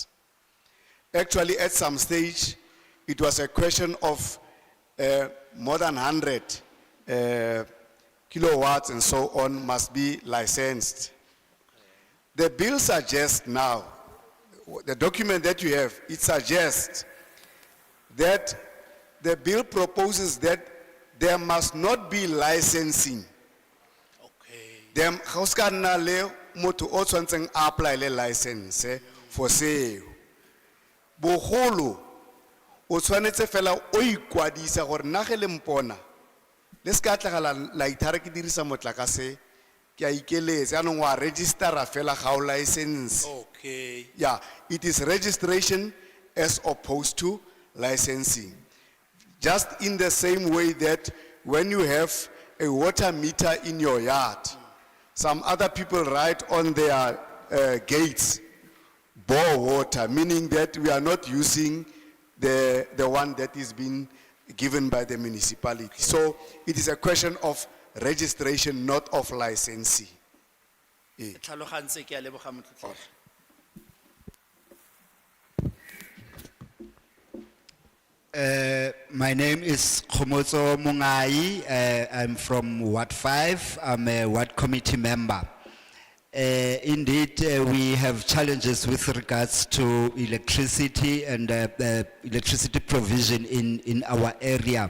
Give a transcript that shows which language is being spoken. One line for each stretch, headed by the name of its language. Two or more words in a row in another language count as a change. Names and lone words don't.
English: Actually, at some stage, it was a question of more than 100 kilowatts and so on must be licensed. The bill suggests now, the document that you have, it suggests that the bill proposes that there must not be licensing.
Tswana: Dem ga o ska nna le motho o tshwantseng apply le
English: license for sale.
Tswana: Bogolo o tshwanetse fela o ikwadisa gore nna ge le mpona le ska tlagala la ithare ke dirisa motlakase ke a ikeletse anong wa registera fela ga o license.
English: Okay. Yeah, it is registration as opposed to licensing. Just in the same way that when you have a water meter in your yard, some other people write on their gates, bore water, meaning that we are not using the one that is being given by the municipality. So it is a question of registration, not of licensing.
Tswana: Tlhalogantse ke a leboga motlotlegi.
English: My name is Kgomotso Mongae. I'm from Ward 5. I'm a Ward Committee member. Indeed, we have challenges with regards to electricity and electricity provision in our area.